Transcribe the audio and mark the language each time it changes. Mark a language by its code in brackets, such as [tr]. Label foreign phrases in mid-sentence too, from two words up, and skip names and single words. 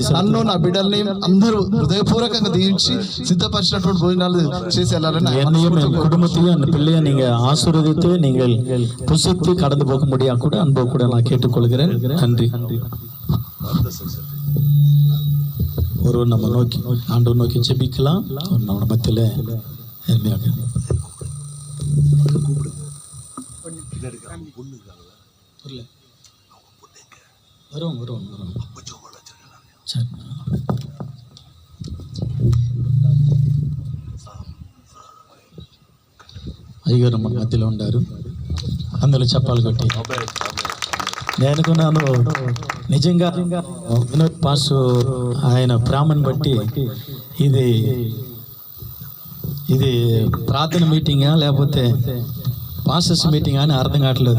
[te] నన్ను నా బిడ్డల్ని అందరూ హృదయపూర్వకంగా దీవించి సిద్ధపరిచినటువంటి భోజనాలు చేసి వెళ్ళాలని [ta] என்னையும் என் குடும்பத்தையும் அந்த பிள்ளையை நீங்க ஆசீர்வதித்து நீங்கள் புசித்து கடந்து போக முடியா கூட அன்பு கூட நான் கேட்டுக்கொள்கிறேன். நன்றி. ஒரு நம்ம நோக்கி ஆண்டவர் நோக்கி ஜெபிக்கலாம். நம்ம மத்தியில எளிமையாக வரும் வரும் வரும். சரி. [te] అయ్యగారు మన మధ్యలో ఉండారు. అందులో చెప్పాలి కొట్టి నేను నిజంగా వినోద్ పాస్ ఆయన ప్రేమను బట్టి ఇది ప్రార్థన మీటింగా లేకపోతే [en] pastors meeting [te] అని అర్థం కావట్లేదు.